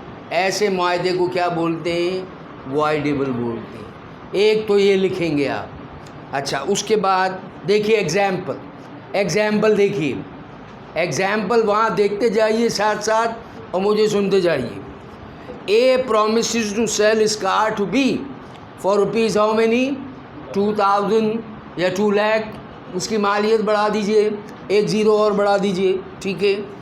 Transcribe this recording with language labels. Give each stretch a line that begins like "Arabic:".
Urdu: ایسے معاہدے کو کیا بولتے ہیں؟ وائڈیبل بولتے ہیں. ایک تو یہ لکھیں گے آپ. اچھا, اس کے بعد دیکھیے ایگزامپل دیکھیے. ایگزامپل وہاں دیکھتے جائیے ساتھ ساتھ اور مجھے سنتے جائیے.
English: A promises to sell his car to B for rupees how many?
Urdu: 2000 یا 2 lakh. اس کی مالیت بڑھا دیجئے, 1 زیرو اور بڑھا دیجئے, ٹھیک ہے.